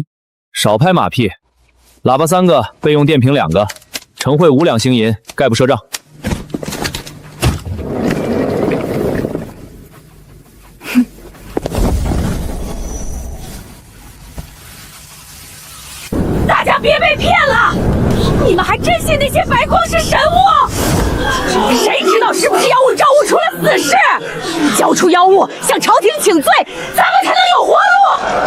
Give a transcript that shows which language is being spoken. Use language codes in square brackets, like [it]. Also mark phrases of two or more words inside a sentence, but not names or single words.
[zh] 少拍馬屁，喇叭3個，備用電瓶2個，晨會5兩星銀，概不賒賬。大家別被騙了！你們還真信那些白光是神物？誰知道是不是妖物招物出了死事？交出妖物，向朝廷請罪，咱們才能有活路！